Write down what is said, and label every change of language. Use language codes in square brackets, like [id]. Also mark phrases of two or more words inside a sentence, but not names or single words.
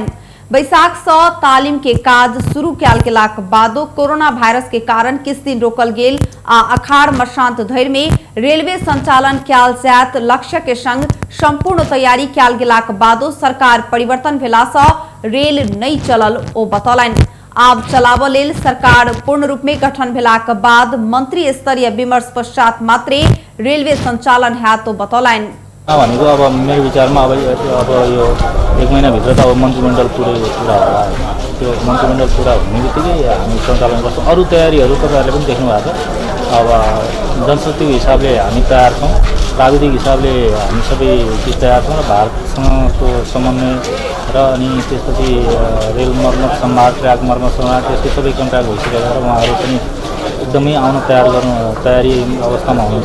[mai] बैसाख से तालीम के काज शुरू कयल गेलाक बादो कोरोना वायरस के कारण किछ दिन रोकल गेल आ अखाड़ मसांत धरि में रेलवे संचालन कयल जायत लक्ष्य के संग संपूर्ण तैयारी कयल गेलाक बादो सरकार परिवर्तन भेला से रेल नहीं चलल ओ बतौलन। आब चलाब लेल सरकार पूर्ण रूप में गठन भेलाक बाद मंत्री स्तरीय विमर्श पश्चात मात्रै रेलवे संचालन हैत ओ बतौलन। [ne] भनेको अब मेरो विचारमा अब यो 1 महिनाभित्र त अब मन्त्रीमण्डल पुरा होला। त्यो मन्त्रीमण्डल पुरा हुने बित्तिकै हामी सञ्चालन गर्छौँ। अरू तयारीहरू तपाईँहरूले पनि देख्नु भएको छ। अब जनशक्तिको हिसाबले हामी तयार छौँ, प्राविधिक हिसाबले हामी सबै चिज तयार छौँ र भारतसँगको समन्वय र अनि त्यसपछि रेल मर्मत सम्भार ट्र्याक मर्मत सम्भार त्यस्तै सबै कन्ट्र्याक्ट भइसकेको छ र उहाँहरू पनि एकदमै आउन तयारी अवस्थामा हुनुहुन्छ।